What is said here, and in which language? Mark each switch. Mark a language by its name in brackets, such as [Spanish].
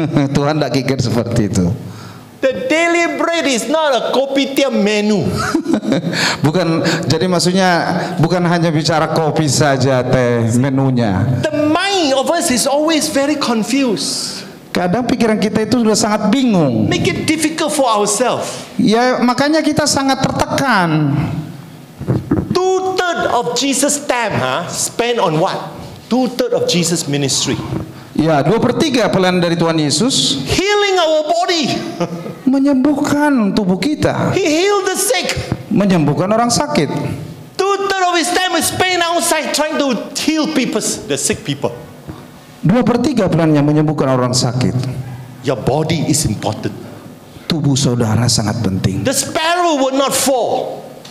[Indonesian] Tuhan tidak kikir seperti itu. [English] The daily bread is not a kopitiam menu. [Indonesian] Bukan, jadi maksudnya bukan hanya bicara kopi saja teh menunya. [English] The mind of us is always very confused. [Indonesian] Kadang pikiran kita itu sudah sangat bingung. [English] Make it difficult for ourselves. [Indonesian] Ya makanya kita sangat tertekan. [English] 2/3 of Jesus' time spent on what? 2/3 of Jesus' ministry. [Indonesian] Ya 2/3 pelayanan dari Tuhan Yesus [English] Healing our body. [Indonesian] menyembuhkan tubuh kita, [English] He healed the sick. [Indonesian] menyembuhkan orang sakit. [English] 2/3 of his time is spent outside trying to heal people, the sick people. [Indonesian] 2/3 perannya menyembuhkan orang sakit. [English] Your body is important. [Indonesian] Tubuh saudara sangat penting. [English] The sparrow would not fall.